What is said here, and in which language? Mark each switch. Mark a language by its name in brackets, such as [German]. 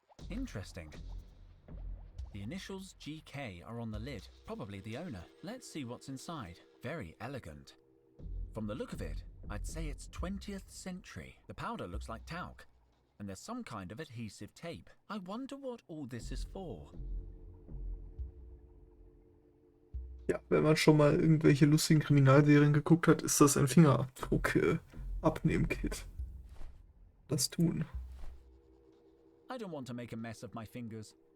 [English] Interesting. The initials GK are on the lid, probably the owner. Let's see what's inside. Very elegant. From the look of it, I'd say it's 20th century. The powder looks like talc. And there's some kind of adhesive tape. I wonder what all this is for. [German] Ja, wenn man schon mal irgendwelche lustigen Kriminalserien geguckt hat, ist das ein Fingerabdruck-Abnehmen-Kit. Das tun. [English] I don't want to make a mess of my fingers.